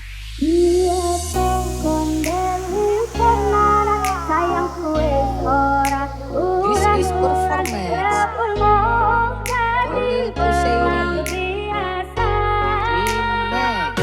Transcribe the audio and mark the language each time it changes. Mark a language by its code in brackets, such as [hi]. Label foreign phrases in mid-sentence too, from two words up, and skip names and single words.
[jv] Iya toh Gondeli Tenanan sayangku wis ora [en] This is [jv] uran-uran performance sepul mung dadi Gondeli Tenanan biasa. Remix.